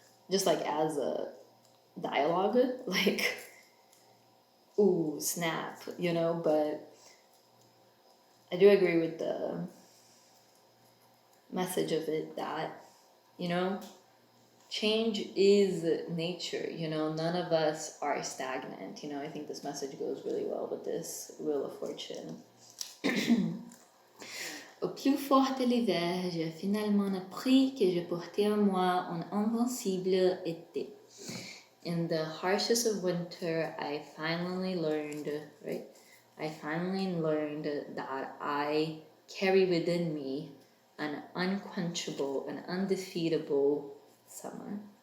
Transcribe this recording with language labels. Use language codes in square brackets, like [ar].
[en] Just like as a dialogue, like, ooh, snap, but I do agree with the message of it that, change is nature, none of us are stagnant, I think this message goes really well with this Wheel of Fortune. [fr] Au plus fort de l'hiver, j'ai finalement appris que je portais en moi un invincible été. [en] In the harshest of winter, I finally learned that I carry within me an unquenchable, an undefeatable summer.